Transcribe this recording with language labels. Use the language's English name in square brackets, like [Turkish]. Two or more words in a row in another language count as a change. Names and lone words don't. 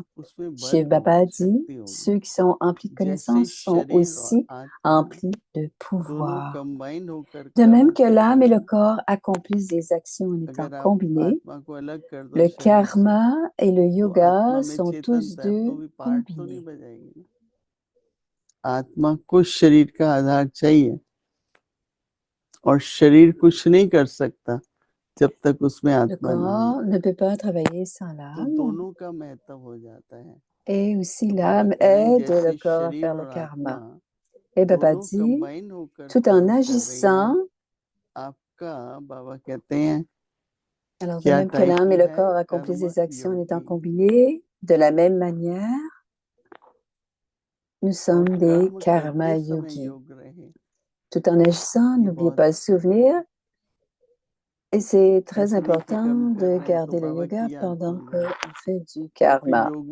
[French] Shiv Baba dit, ceux qui sont emplis de connaissance sont aussi emplis de pouvoir. De même que l'âme et le corps accomplissent des actions en étant combinés, le karma et le yoga sont tous deux combinés. [Hindi] आत्मा को शरीर का आधार चाहिए और शरीर कुछ नहीं कर सकता जब तक उसमें आत्मा नहीं। [French] Le corps ne peut pas travailler sans l'âme. [Hindi] तो दोनों का महत्व हो जाता है। [French] Et aussi l'âme aide le corps à faire le karma. Et Baba dit, tout en agissant, [Hindi] आपका बाबा कहते हैं, [French] alors de même que l'âme et le corps accomplissent des actions en étant combinés, de la même manière, nous sommes des karma yogis. Tout en agissant, n'oubliez pas le souvenir. Et c'est très important de garder le yoga pendant qu'on fait du karma.